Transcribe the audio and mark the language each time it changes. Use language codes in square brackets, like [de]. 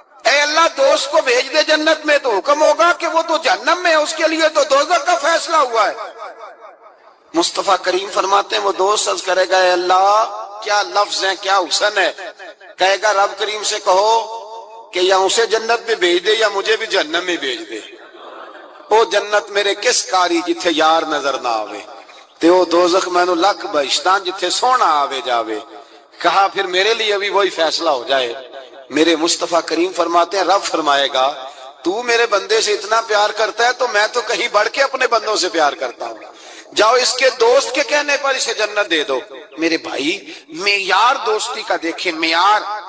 [ur] اے اللہ دوست کو بھیج دے جنت میں، تو حکم ہوگا کہ وہ تو جہنم میں ہے، اس کے لیے تو دوزخ کا فیصلہ ہوا ہے. مصطفیٰ کریم فرماتے ہیں وہ دوست عرض کرے گا اے اللہ کیا لفظ ہیں، کیا حسن ہے. کہے گا رب کریم سے کہو کہ یا اسے جنت میں بھیج دے یا مجھے بھی جہنم میں بھیج دے. [pa] او جنت میرے کس کاری جتھے یار نظر نہ آوے، تے او دوزخ مینو لکھ بہشتاں جتھے سونا آوے جاوے. [ur] کہا پھر میرے لیے بھی وہی فیصلہ ہو جائے. میرے مصطفیٰ کریم فرماتے ہیں رب فرمائے گا تو میرے بندے سے اتنا پیار کرتا ہے تو میں تو کہیں بڑھ کے اپنے بندوں سے پیار کرتا ہوں. جاؤ اس کے دوست کے کہنے پر اسے جنت دے دو. میرے بھائی معیار دوستی کا دیکھیں، معیار.